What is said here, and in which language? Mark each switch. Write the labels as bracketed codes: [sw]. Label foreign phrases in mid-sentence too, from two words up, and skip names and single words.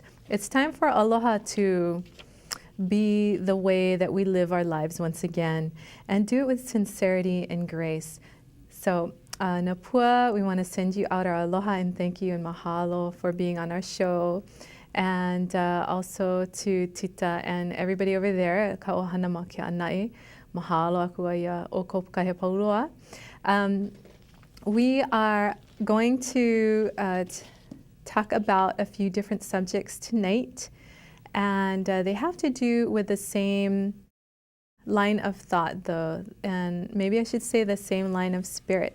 [en] It's time for Aloha to be the way that we live our lives once again, and do it with sincerity and grace. So, Napua, we want to send you out our aloha and thank you and mahalo for being on our show. And also to Tita and everybody over there, [haw] ka ohana ma ke anai. Mahalo aku ia o ko pukahe paulua. [en] We are going to talk about a few different subjects tonight, and they have to do with the same line of thought, though, and maybe I should say the same line of spirit.